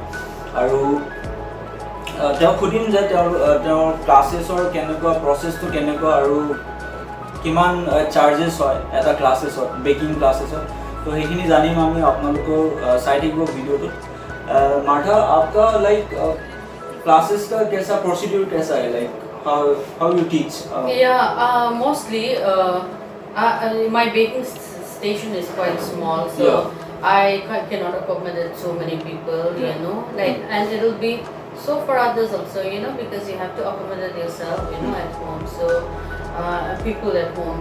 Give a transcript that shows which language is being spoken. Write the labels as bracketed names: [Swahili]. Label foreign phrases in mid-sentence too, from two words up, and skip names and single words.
[Assamese] আৰু তেওঁক সুধিম যে তেওঁৰ ক্লাছেছৰ কেনেকুৱা, প্ৰচেছটো কেনেকুৱা আৰু কিমান চাৰ্জেছ হয় এটা ক্লাছেছত, বেকিং ক্লাছেছত। তো সেইখিনি জানিম আমি, আপোনালোকেও চাই থাকিব ভিডিঅ'টোত। [Hindi] मार्था, आपका [English] like classes [Hindi] का कैसा प्रोसीड्यूर कैसा है, [English] लाइक how you teach? Mostly my baking station is quite small, so I cannot accommodate so many people, and it will be so for others also, because you have to accommodate yourself, at home, so people at home.